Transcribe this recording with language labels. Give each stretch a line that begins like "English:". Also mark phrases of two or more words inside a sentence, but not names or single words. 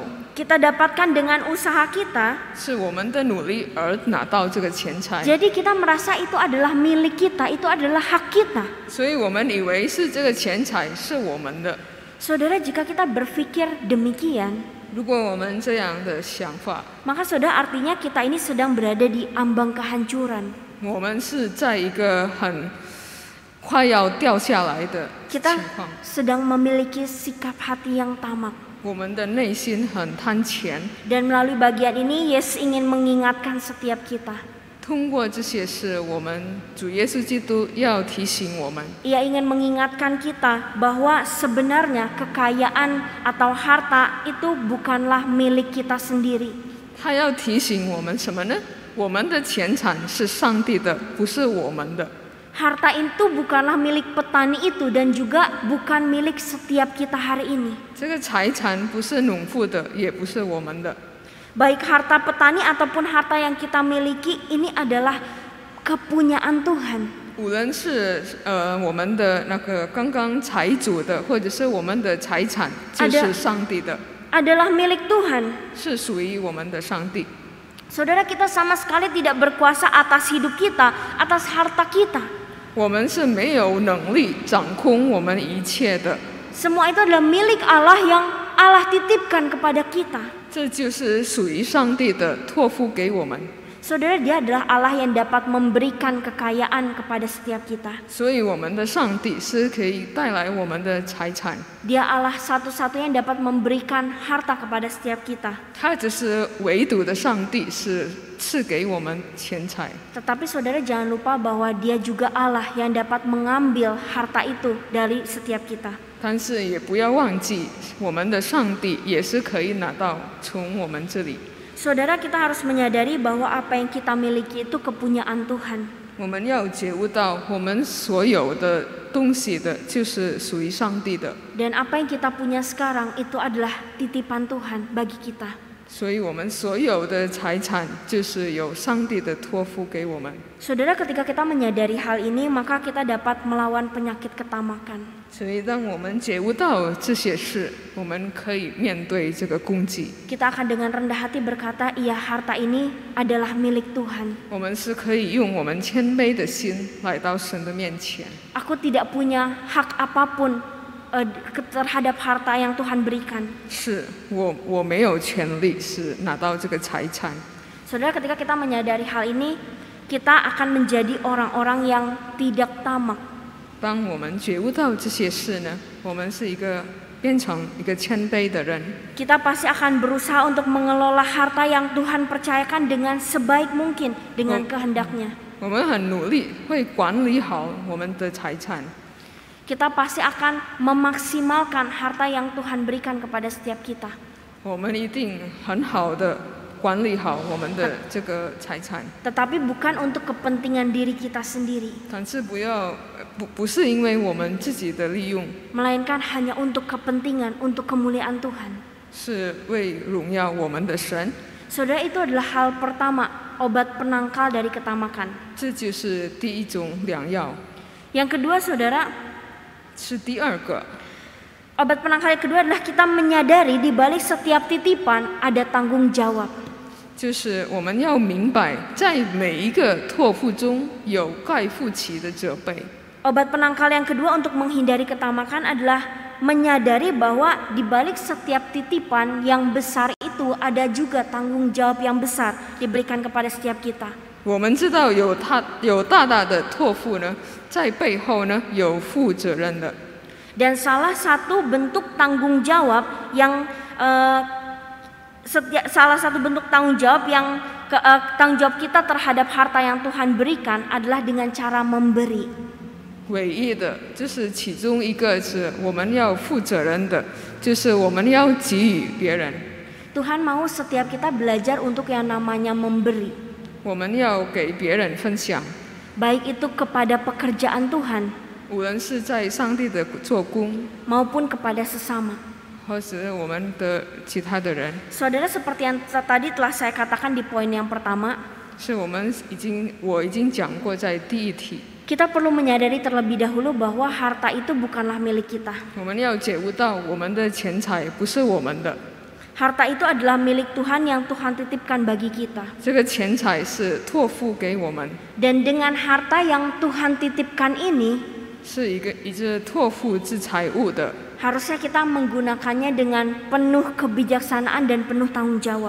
Indonesian: Kita dapatkan dengan usaha kita.
Chinese: 是我们的努力而拿到这个钱财，
Indonesian: Jadi kita merasa itu adalah milik kita, itu adalah hak kita.
Chinese: 所以我们以为是这个钱财是我们的。
Indonesian: Saudara, jika kita berpikir demikian,
Chinese: 如果我们这样的想法，
Indonesian: maka saudara artinya kita ini sedang berada di ambang kehancuran.
Chinese: 我们是在一个很快要掉下来的情
Indonesian: Kita
Chinese: 况，
Indonesian: sedang memiliki sikap hati yang tamak.
Chinese: 我们的内心很贪钱。
Indonesian: Dan melalui bagian ini, Yesus ingin mengingatkan setiap kita.
Chinese: 通过这些事，我们主耶稣基督要提醒我们，
Indonesian: Ia ingin mengingatkan kita bahwa sebenarnya kekayaan atau harta itu bukanlah milik kita sendiri.
Chinese: 他要提醒我们什么呢？我们的钱产是上帝的，不是我们的。
Indonesian: Harta itu bukanlah milik petani itu dan juga bukan milik setiap kita hari ini.
Chinese: 这个财产不是农夫的，也不是我们的。
Indonesian: Baik harta petani ataupun harta yang kita miliki, ini adalah kepunyaan Tuhan.
Chinese: 无论是我们的那个刚刚财主的，或者是我们的财产，就是上帝的，
Indonesian: Adalah milik Tuhan.
Chinese: 是属于我们的上帝。
Indonesian: Saudara, kita sama sekali tidak berkuasa atas hidup kita, atas harta kita.
Chinese: 我们是没有能力掌控我们一切的，
Indonesian: Semua itu adalah milik Allah yang Allah titipkan kepada kita.
Chinese: 这就是属于上帝的，托付给我们。
Indonesian: Saudara, Dia adalah Allah yang dapat memberikan kekayaan kepada setiap kita.
Chinese: 所以我们的上帝是可以带来我们的财产，
Indonesian: Dia Allah satu-satunya yang dapat memberikan harta kepada setiap kita.
Chinese: 他只是唯独的上帝，是赐给我们钱财。
Indonesian: Tetapi saudara jangan lupa bahwa Dia juga Allah yang dapat mengambil harta itu dari setiap kita.
Chinese: 但是也不要忘记，我们的上帝也是可以拿到从我们这里。
Indonesian: Saudara, kita harus menyadari bahwa apa yang kita miliki itu kepunyaan Tuhan.
Chinese: 我们要觉悟到，我们所有的东西的，就是属于上帝的。
Indonesian: Dan apa yang kita punya sekarang itu adalah titipan Tuhan bagi kita.
Chinese: 所以我们所有的财产，就是有上帝的托付给我们。
Indonesian: Saudara, ketika kita menyadari hal ini, maka kita dapat melawan penyakit ketamakan.
Chinese: 所以，当我们觉悟到这些事，我们可以面对这个攻击。
Indonesian: Kita akan dengan rendah hati berkata, iya harta ini adalah milik Tuhan.
Chinese: 我们是可以用我们谦卑的心来到神的面前。
Indonesian: Aku tidak punya hak apapun terhadap harta yang Tuhan berikan.
Chinese: 是我没有权利是拿到这个财产。
Indonesian: Saudara, ketika kita menyadari hal ini, kita akan menjadi orang-orang yang tidak tamak.
Chinese: 当我们觉悟到这些事呢，我们是变成一个谦卑的人。
Indonesian: Kita pasti akan berusaha untuk mengelola harta yang Tuhan percayakan dengan sebaik mungkin, dengan kehendaknya.
Chinese: 我们很努力会管理好我们的财产。
Indonesian: Kita pasti akan memaksimalkan harta yang Tuhan berikan kepada setiap kita.
Chinese: 我们一定很好的管理好我们的这个财产。
Indonesian: Tetapi bukan untuk kepentingan diri kita sendiri,
Chinese: 但是不是因为我们自己的利用，
Indonesian: melainkan hanya untuk kepentingan, untuk kemuliaan Tuhan.
Chinese: 是为荣耀我们的神。
Indonesian: Saudara, itu adalah hal pertama, obat penangkal dari ketamakan.
Chinese: 这就是第一种良药。
Indonesian: Yang kedua, saudara,
Chinese: 是第二个，
Indonesian: Obat penangkal yang kedua adalah kita menyadari di balik setiap titipan ada tanggung jawab.
Chinese: 就是我们要明白，在每一个托付中有该负起的责备。
Indonesian: Obat penangkal yang kedua untuk menghindari ketamakan adalah menyadari bahwa di balik setiap titipan yang besar itu ada juga tanggung jawab yang besar diberikan kepada setiap kita.
Chinese: 我们知道有大大的托付呢，在背后呢有负责任的。
Indonesian: Dan salah satu bentuk tanggung jawab yang tanggung jawab kita terhadap harta yang Tuhan berikan adalah dengan cara memberi.
Chinese: 唯一的，就是其中一个是我们要负责任的，就是我们要给予别人。
Indonesian: Tuhan mau setiap kita belajar untuk yang namanya memberi.
Chinese: 我们要给别人分享，
Indonesian: Baik itu kepada pekerjaan Tuhan
Chinese: 无论是在上帝的做工，
Indonesian: maupun kepada sesama.
Chinese: 或是我们的其他的人，
Indonesian: Saudara, seperti yang tadi telah saya katakan di poin yang pertama,
Chinese: 是我已经讲过在第一题。
Indonesian: kita perlu menyadari terlebih dahulu bahwa harta itu bukanlah milik kita.
Chinese: 我们要觉悟到，我们的钱财不是我们的，
Indonesian: Harta itu adalah milik Tuhan yang Tuhan titipkan bagi kita.
Chinese: 这个钱财是托付给我们，
Indonesian: Dan dengan harta yang Tuhan titipkan ini,
Chinese: 是一个托付之财物的。
Indonesian: harusnya kita menggunakannya dengan penuh kebijaksanaan dan penuh tanggung jawab.